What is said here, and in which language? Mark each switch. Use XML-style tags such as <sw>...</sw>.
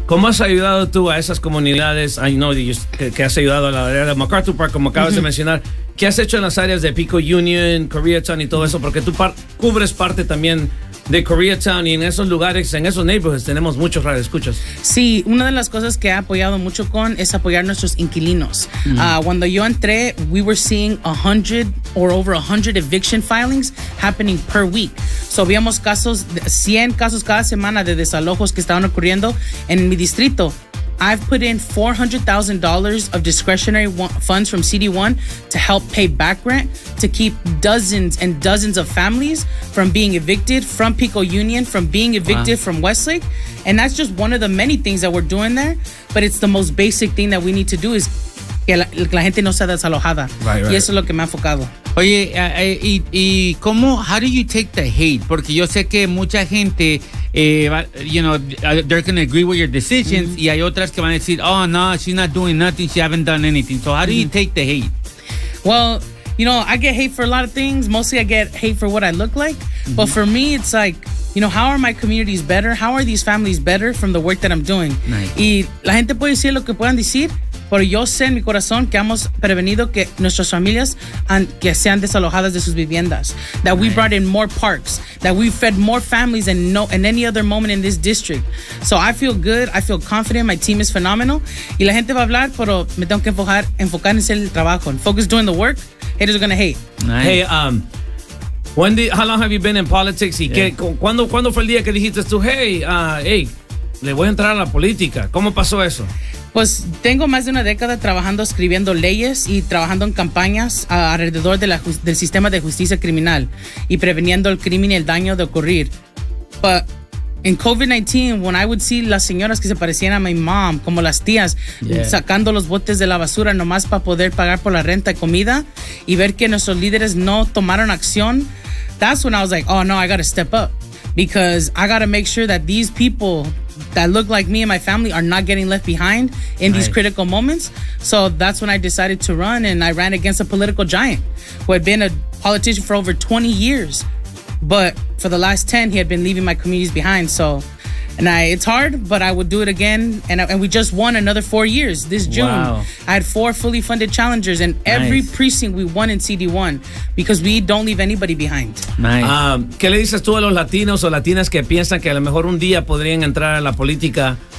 <es>¿Cómo has ayudado tú a esas comunidades?</es> <en>I know</en> <es>que has ayudado a la área de MacArthur Park, como acabas de mencionar. ¿Qué has hecho en las áreas de Pico Union, Koreatown y todo eso? Porque tú cubres parte también de Koreatown, y en esos lugares, en esos neighborhoods, tenemos muchos radioescuchas. Sí, una de las cosas que he apoyado mucho con es apoyar nuestros inquilinos. Cuando yo entré,</es> <en>we were seeing 100 or over 100 eviction filings happening per week.</en> <es>So, habíamos casos, 100 casos cada semana de desalojos que estaban ocurriendo en mi distrito.</es> <en>I've put in $400,000 of discretionary funds from CD1 to help pay back rent to keep dozens and dozens of families from being evicted from Pico Union, from being evicted from Westlake. And that's just one of the many things that we're doing there. But it's the most basic thing that we need to do is</en> <es>que la gente no sea desalojada.</es> <en>Right.</en> <es>Y eso es lo que me ha enfocado.</es> <en>Oye, how do you take the hate?</en> <es>Porque yo sé que mucha gente,</es> <en>they're going to agree with your decisions. Mm-hmm.</en> <es>Y hay otras que van a decir,</es> <en>oh, no, she's not doing nothing. She haven't done anything. So how do you take the hate? Well, you know, I get hate for a lot of things. Mostly I get hate for what I look like. Mm-hmm. But for me, it's like, you know, how are my communities better? How are these families better from the work that I'm doing? Nice.</en> <es>Y la gente puede decir lo que puedan decir, pero yo sé en mi corazón que hemos prevenido que nuestras familias que sean desalojadas de sus viviendas.</es> <en>That nice. We brought in more parks. That we fed more families than no in any other moment in this district. So I feel good. I feel confident. My team is phenomenal.</en> <es>Y la gente va a hablar, pero me tengo que enfocar en hacer el trabajo.</es> <en>Focus doing the work. Haters are gonna hate. Nice. Hey, how long have you been in politics? Y yeah.</en> <es>¿Cuándo fue el día que dijiste tú, hey, le voy a entrar a la política? ¿Cómo pasó eso? Pues tengo más de una década trabajando escribiendo leyes y trabajando en campañas alrededor de del sistema de justicia criminal y preveniendo el crimen y el daño de ocurrir.</es> <en>But in COVID-19, when I would see</en> <es>las señoras que se parecían a</es> <en>my mom,</en> <es>como las tías,</es> <en>yeah.</en> <es>sacando los botes de la basura nomás para poder pagar por la renta y comida, y ver que nuestros líderes no tomaron acción,</es> <en>that's when I was like, oh no, I gotta step up. Because I gotta make sure that these people that look like me and my family are not getting left behind in nice. These critical moments. So that's when I decided to run, and I ran against a political giant who had been a politician for over 20 years. But for the last 10, he had been leaving my communities behind. So, and it's hard, but I would do it again. And we just won another 4 years this June. Wow. I had 4 fully funded challengers, and every nice. Precinct we won in CD1 because we don't leave anybody behind. Nice.</en> <es>¿Qué le dices tú a los latinos o latinas que piensan que a lo mejor un día podrían entrar a la política?</es>